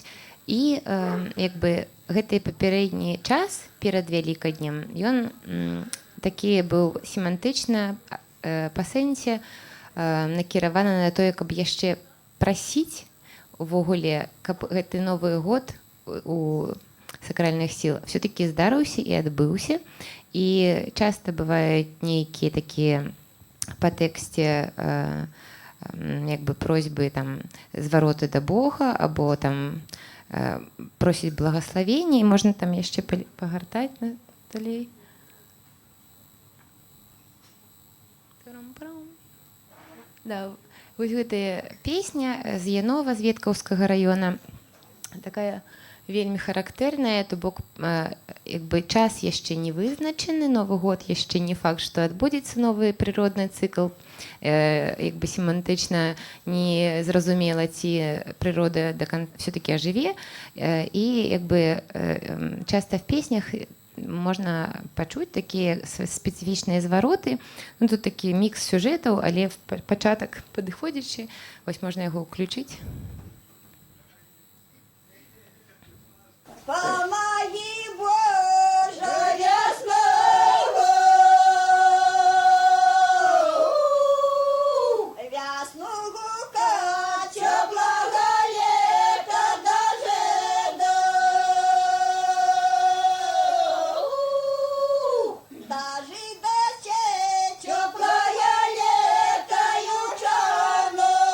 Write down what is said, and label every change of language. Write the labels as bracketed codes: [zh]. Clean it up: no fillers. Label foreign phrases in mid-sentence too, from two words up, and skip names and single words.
[be] І як бы гэты папярэдні час перад Вялікаднем, ён такі быў семантычна па сэнсе накіраваны на тое, каб яшчэ прасіць увогуле, каб гэты Новы год у сакральных сіл все-таки здарыўся і адбыўся. І часта бываюць нейкія такія па тэксце [uk] якби просьби там звороти до Бога, або там просять благословення, і можна там ще погортати Наталі. [be] Да, вось гэта песня з Янова, з Веткаўскага района, такая вельмі характэрная, то бок якби час яшчэ не вызначаны, Новы год яшчэ не факт, што адбудзецца новы прыродны цыкл, якби семантычна не зразумела, ці прырода все-таки ажыве, і якби часта в песнях можна пачуць такія спецыфічныя звароты. Ну, тут такі мікс сюжэтаў, але пачатак падыходзячы, вось можна яго ўключыць. [ru] Помоги, Боже, ясного, ясного кача благолета дожидайся теплое лето ючано.